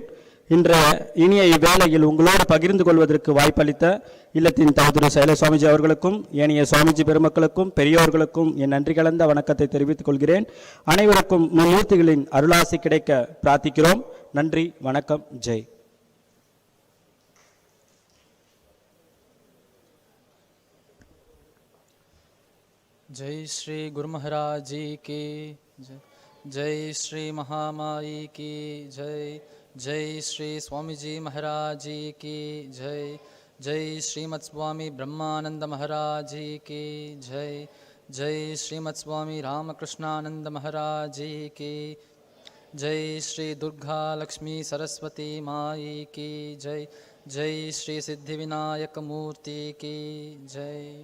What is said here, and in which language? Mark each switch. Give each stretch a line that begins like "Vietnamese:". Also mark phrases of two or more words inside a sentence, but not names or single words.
Tamil: இன்றைய இனிய இவ்வேளையில் உங்களோடு பகிர்ந்து கொள்வதற்கு வாய்ப்பளித்த இல்லத்தின் தவத்திரு சைல சுவாமிஜி அவர்களுக்கும் ஏனைய சுவாமிஜி பெருமக்களுக்கும் பெரியோர்களுக்கும் என் நன்றி கலந்த வணக்கத்தை தெரிவித்துக் கொள்கிறேன். அனைவருக்கும் மும்மூர்த்திகளின் அருளாசி கிடைக்க பிரார்த்திக்கிறோம். நன்றி, வணக்கம், ஜெய்.
Hindi: जय श्री गुरु महाराज जी की जय, जय श्री महामाई की जय, जय श्री स्वामी जी महाराज जी की जय, जय श्रीमत् स्वामी ब्रह्मानंद महाराज जी की जय, जय श्रीमत् स्वामी रामकृष्णानंद महाराज जी की जय, श्री दुर्गा लक्ष्मी सरस्वती माई की जय, जय श्री सिद्धिविनायक मूर्ति की जय.